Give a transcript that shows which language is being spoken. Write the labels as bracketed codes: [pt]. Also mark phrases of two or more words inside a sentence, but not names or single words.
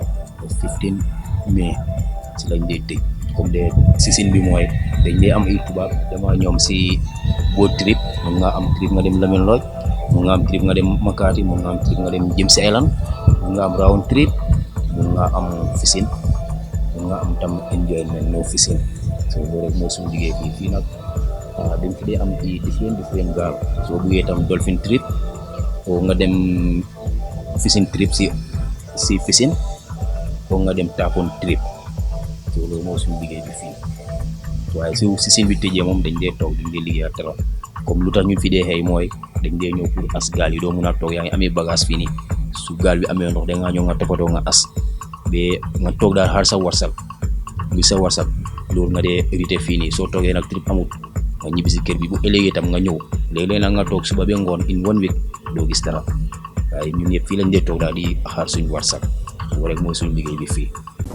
[wo] or 15 May si lañ dee tëj [fr] comme de [wo] season bi mooy dañ dee am ay tubaab dama ñoom si [en] boat trip [wo] mun nga am trip nga dem Lamine Lodge mun nga am trip nga dem Makati mun nga am trip nga dem James Island mun nga am [en] round trip [wo] mun nga am fishing mun nga am tam enjoyment no fishing so loolu rek moo suñu liggéey fii nag dañ fi dee am ci different gaal soo buggee tam [en] dolphin trip [wo] o nga dem [en] fishing trip [wo] si fishing o nga dem tapon trip so loolu moo suñu liggéey bi fii waaye si season bi tëjee moom dañ dee toog dañ dee liggéey ak comme lu tax ñu fi dee xëy mooy dañ dee ñëw pour as gaal yi doo mun a toog yaa ngi amee bagage fii nii su gaal bi amee ndox da ngaa ñëw nga toppatoo nga as ba nga toog daal xaar sa warsag bi sa warsag loolu nga dee éviter fii nii soo toogee nag trip amut nga ñibbi si kër bi bu ëllëgee tam nga ñëw léeg-léeg nag nga toog suba ba ngoon [en] in 1 week [wo] doo gis dara waaye ñun yëpp fii lañ dee toog daal di xaar suñu warsag rek mooy suñu liggéey bi fii